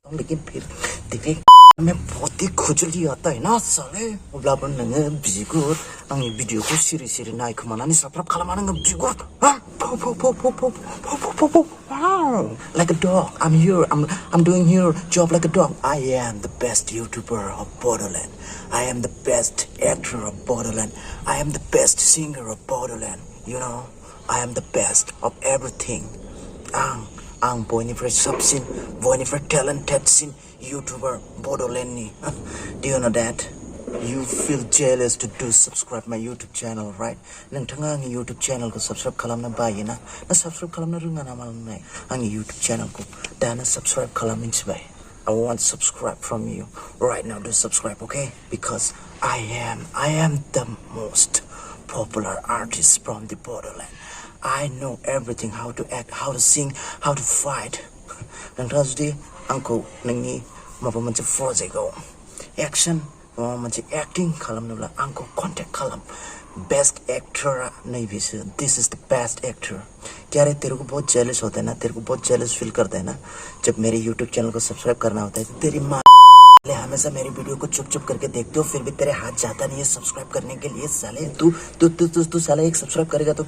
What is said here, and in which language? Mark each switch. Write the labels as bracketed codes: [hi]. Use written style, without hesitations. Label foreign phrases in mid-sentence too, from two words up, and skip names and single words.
[hi] लेकिन फिर देखे मैं बहुत ही खुजली आता है ना साले [brx] अब्लाबो नोङो बिगुर आंनि भिडिअखौ सिरि सिरि नायखोमानानै साबस्क्राइब खालामनानै बिगुर [en] like a dog. I'm doing here job like a dog. I am the best YouTuber of Bodoland. I am the best actor of Bodoland. I am the best singer of Bodoland. You know, I am the best of everything. [brx] Ang boynifer subsin, boynifer talented sin YouTuber Bodoland ni. [en] Do you know that? You feel jealous to do subscribe my YouTube channel, right? [brx] नोंथाङा आंनि YouTube channel को subscribe खालामनो बायो ना subscribe खालामनो रोङा नामा नोंलाय आंनि YouTube channel को दानो subscribe खालामनोसैबाय [en] I want subscribe from you right now. Do subscribe, okay? Because I am the most popular artist from the borderland. I know everything, how to act, how to sing, how to fight. [brx] नोंथाङा जुदि आंखौ नोंनि माबा मोनसे project action मोनसे एक्टिंग खालामनोब्ला आंखौ कन्टेक्ट खालाम [en] best actor [hi] नहीं भी [en] this is the best actor [hi] क्या रे तेरे को बहुत जेलस होता है ना तेरे को बहुत [en] jealous feel [hi] करता है ना जब मेरे यूट्यूब चैनल को सब्सक्राइब करना होता है तेरी माँ हमेशा मेरी वीडियो को चुप चुप करके देखते हो फिर भी तेरे हाथ जाता नहीं है सब्सक्राइब करने के लिए साले तू साले एक सब्सक्राइब करेगा तो